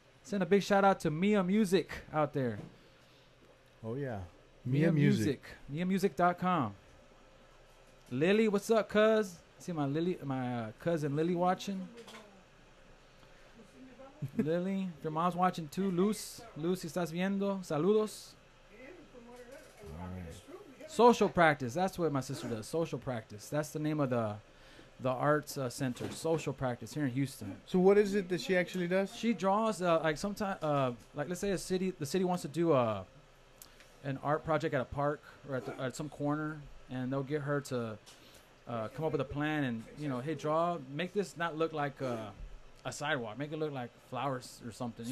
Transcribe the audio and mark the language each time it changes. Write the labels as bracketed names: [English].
[English] Send a big shout out to Mia Music out there. Oh, yeah. Mia Music. MiaMusic.com. Lily, what's up, cuz? See my cousin Lily watching. Lily, your mom's watching too. [Spanish] Luz, si estás viendo, saludos. [English] Social Practice. That's what my sister does. Social Practice. That's the name of the arts center. Social Practice here in Houston. So what is it that she actually does? She draws sometimes let's say the city wants to do an art project at a park or at some corner, and they'll get her to come up with a plan and hey, make this not look like a sidewalk, make it look like flowers or something.